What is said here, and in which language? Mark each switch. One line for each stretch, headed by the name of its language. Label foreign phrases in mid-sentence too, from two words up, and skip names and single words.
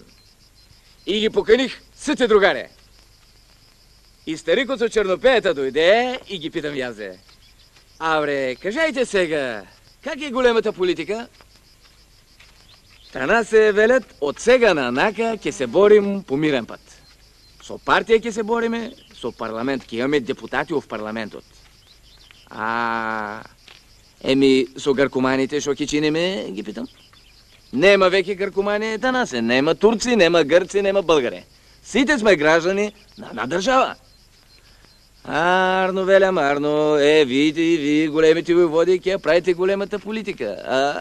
Bulgarian: И ги поканих сите другаре. И старикът от чернопеята дойде и ги питам язе.
Macedonian: Абре, кажайте сега, как е големата политика? Тана се велят от сега на анака ке се борим по мирен път. Со партия ке се бориме, со парламент, ке имаме депутати в парламентот. Еми, со гъркоманите шо ке чиниме, ги питам? Нема веки гъркомани тана се, нема турци, нема гърци, нема българи. Сите сме граждани на една държава. Арно, велям, Арно, видите и ви, големите войводи, ке правите големата политика.